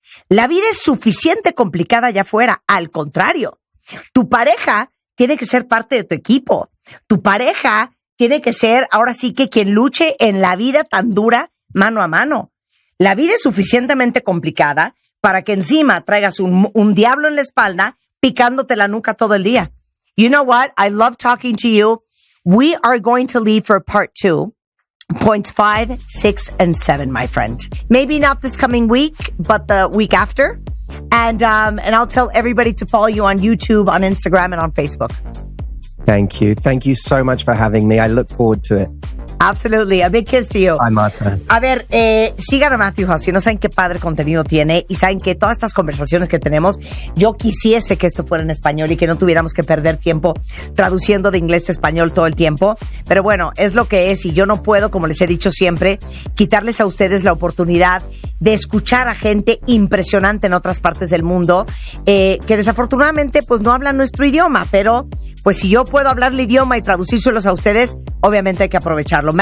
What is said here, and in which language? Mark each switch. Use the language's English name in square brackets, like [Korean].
[Spanish] La vida es suficiente complicada allá afuera. Al contrario, tu pareja tiene que ser parte de tu equipo. Tu pareja tiene que ser, ahora sí que quien luche en la vida tan dura, mano a mano. La vida es suficientemente complicada para que encima traigas un diablo en la espalda picándote la nuca todo el día. [English] You know what? I love talking to you. We are going to leave for part 2. Points 5, 6, and 7, my friend. Maybe not this coming week, but the week after. And I'll tell everybody to follow you on YouTube, on Instagram, and on Facebook. Thank you. Thank you so much for having me. I look forward to it. Absolutely. A big kiss to you. Hi, Martha. [Spanish] A ver, sigan a Matthew Hussey. No saben qué padre contenido tiene y saben que todas estas conversaciones que tenemos, yo quisiese que esto fuera en español y que no tuviéramos que perder tiempo traduciendo de inglés a español todo el tiempo. Pero bueno, es lo que es y yo no puedo, como les he dicho siempre, quitarles a ustedes la oportunidad de escuchar a gente impresionante en otras partes del mundo que desafortunadamente pues no hablan nuestro idioma, pero pues si yo puedo hablar el idioma y traducírselos a ustedes, obviamente hay que aprovecharlo.